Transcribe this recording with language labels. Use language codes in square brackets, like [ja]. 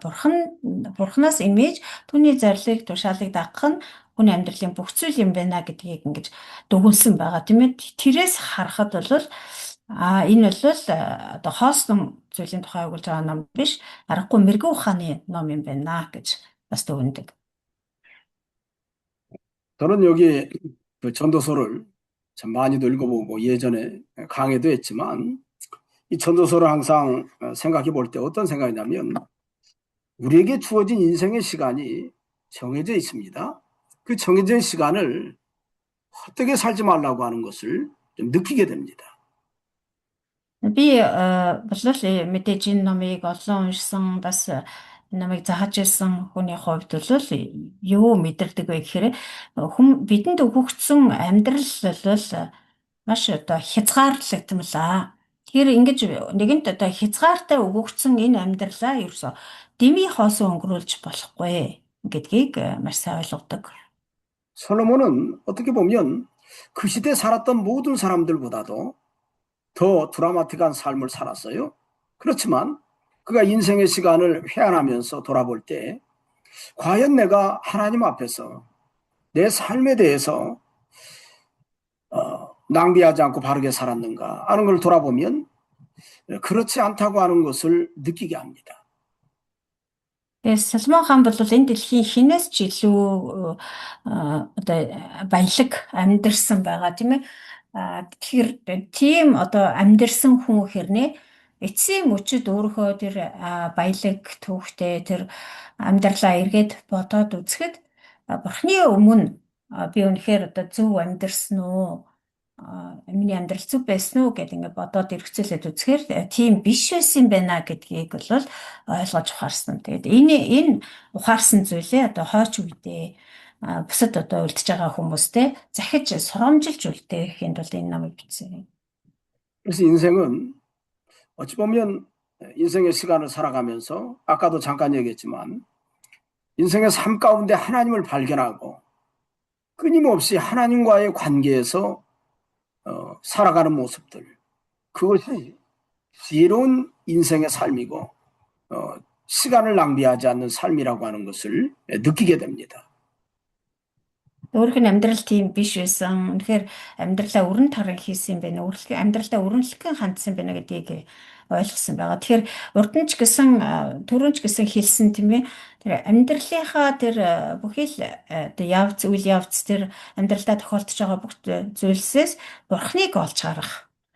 [mn] Бурхнаас имэж түүний зарлиг, тушаалыг дагах нь хүний амьдралын бүх зүйл юм байна гэдгийг ингэж дүгнсэн байгаа тийм ээ. Тэрээс харахад бол энэ бол одоо хоосон зүйлийн тухай өгүүлж байгаа ном биш, аргагүй мэрэгэн ухааны ном юм байна гэж бас дүгнэдэг. [ko] 저는 여기 그 전도서를 참 많이도 읽어보고 예전에 강의도 했지만 이 전도서를 항상 생각해 볼 때 어떤 생각이냐면 우리에게 주어진 인생의 시간이 정해져 있습니다. 그 정해진 시간을 헛되게 살지 말라고 하는 것을 좀 느끼게 됩니다. [mn] Би болол мэдээж энэ номыг олон уншсан бас намайг зааж ирсэн хүний хувьд бол юу мэдэрдэг вэ гэхээр бидэнд өгөгдсөн амьдрал бол маш одоо хязгаарлагдмалаа. Тэгэхээр ингэж нэгэнт одоо хязгаартай өгөгдсөн энэ амьдралаа ерөөсө дэмий хоосон өнгөрүүлж болохгүй гэдгийг маш сайн ойлгодог. [ko] 솔로몬은 어떻게 보면 그 시대에 살았던 모든 사람들보다도 더 드라마틱한 삶을 살았어요. 그렇지만 그가 인생의 시간을 회한하면서 돌아볼 때 과연 내가 하나님 앞에서 내 삶에 대해서 낭비하지 않고 바르게 살았는가 하는 걸 돌아보면 그렇지 않다고 하는 것을 느끼게 합니다. [mn] Соломон хаан бол энэ дэлхийн хинээс ч илүү одоо баялаг амьдэрсэн байгаа тийм ээ. Тэгэхээр тийм одоо амьдэрсэн хүн хэрнээ эцсийн мөчид өөрийнхөө тэр баялаг түүхтэй тэр амьдралаа эргээд бодоод үзэхэд бурхны өмнө би үнэхээр одоо зөв амьдэрсэн үү? Миний амьдрал зүв байсан уу гэдээ ингээд бодоод эргцүүлээд үзэхээр тийм биш байсан байна гэдгийг бол ойлгож ухаарсан. Тэгээд энэ ухаарсан зүйлээ одоо хойч үедээ бусад одоо үлдчихэж байгаа хүмүүстэй захиж сургамжилж үлдээхийн тулд энэ намыг бичсэн. [ko] 그래서 인생은 어찌 보면 인생의 시간을 살아가면서 아까도 잠깐 얘기했지만 인생의 삶 가운데 하나님을 발견하고 끊임없이 하나님과의 관계에서 살아가는 모습들, 그것이 지혜로운 인생의 삶이고 시간을 낭비하지 않는 삶이라고 하는 것을 느끼게 됩니다. [mn] Өөрийнх нь амьдрал тийм биш байсан. Тэгэхээр амьдралаа өрн таран хийсэн юм байна. Амьдралаа өрнөлгөн хандсан байна гэдгийг ойлгосон байгаа. Тэгэхээр урд нь ч гэсэн түрүүн ч гэсэн хэлсэн тийм ээ. Тэр амьдралынхаа тэр бүхий л үйл явц тэр амьдралдаа тохиолдож байгаа бүх зүйлсээс бурхныг олж харах.